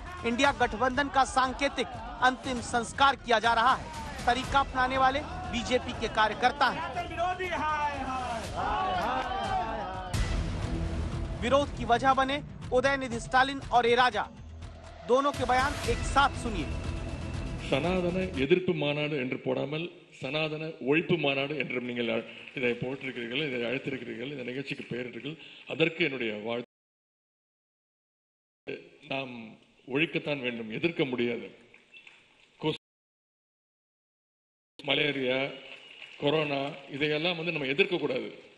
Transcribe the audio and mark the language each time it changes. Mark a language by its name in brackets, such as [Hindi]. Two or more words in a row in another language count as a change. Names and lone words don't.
[Hindi] इंडिया गठबंधन का सांकेतिक अंतिम संस्कार किया जा रहा है। तरीका अपनाने वाले बीजेपी के कार्यकर्ता हैं। विरोध की वजह बने उदयनिधि स्टालिन और ए राजा। दोनों के बयान एक साथ सुनिए। [Tamil] சனாதன எதிர்ப்பு மாநாடு என்று போடாமல் சனாதன ஒழிப்பு மாநாடு என்று நீங்கள் இதை போட்டிருக்கிறீர்கள், இதை அழைத்திருக்கிறீர்கள், இந்த நிகழ்ச்சிக்கு பெயரிட்டீர்கள். அதற்கு என்னுடைய வாழ்த்து. நாம் ஒழிக்கத்தான் வேண்டும், எதிர்க்க முடியாது. மலேரியா, கொரோனா இதையெல்லாம் நம்ம எதிர்க்க கூடாது.